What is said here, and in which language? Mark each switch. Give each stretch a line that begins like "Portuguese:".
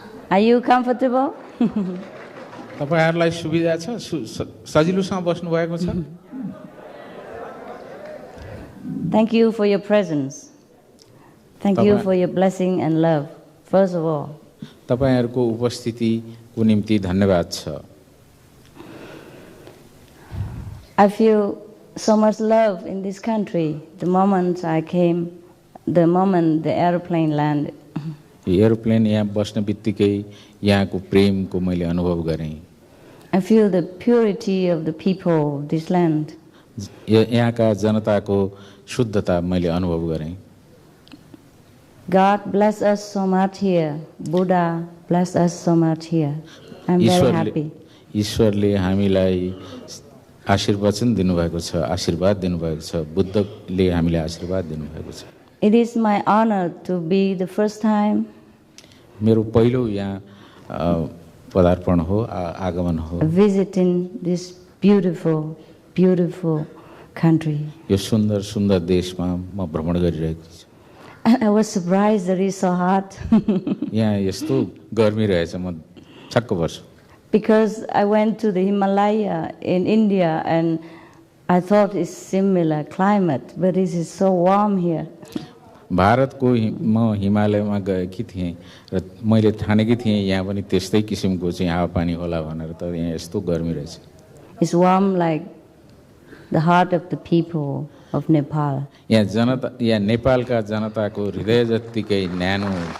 English: Are you comfortable?
Nepali: तपाईहरुलाई सुविधा छ? सजिलोसँग बस्नु भएको छ?
English: Thank you for your presence. Thank you for your blessing and love. First of all.
Nepali: तपाईहरुको उपस्थितिको निम्ति धन्यवाद छ।
English: I feel so much love in this country. The moment I came, the moment the airplane landed.
Nepali: Aeroplane यहाँ बस्ने बित्तिकै यहाँको प्रेमको मैले अनुभव गरेँ।
English: I feel the purity of the people of this land.
Nepali: यहाँका जनताको शुद्धता मैले अनुभव गरेँ।
English: God bless us so much here. Buddha bless us so much here. I'm very happy.
Nepali: ईश्वरले हामीलाई आशीर्वचन दिनुभएको छ, आशीर्वाद दिनुभएको छ। बुद्धले हामीलाई आशीर्वाद दिनुभएको छ।
English: It is my honor to be the first time.
Nepali: मेरो पहिलो यहाँ पदार्पण हो, आगमन हो।
English: Visiting this beautiful, beautiful country.
Nepali: यो सुन्दर सुन्दर देशमा म भ्रमण गरिरहेको छु।
English: I was surprised that it's so hot.
Nepali: यहाँ यस्तो गर्मी रहेछ, म छक्क पर्छु।
English: Because I went to the Himalaya in India and I thought it's similar climate, but it is so warm here.
Nepali: भारतको म हिमालयमा गएकी थिएँ र मैले ठानेकी थिएँ यहाँ पनि त्यस्तै किसिमको चाहिँ हावापानी होला भनेर, तर यहाँ यस्तो गर्मी रहेछ।
English: It's warm like the heart of the people of Nepal.
Nepali: यहाँ जनता, यहाँ नेपालका जनताको हृदय जत्तिकै न्यानो।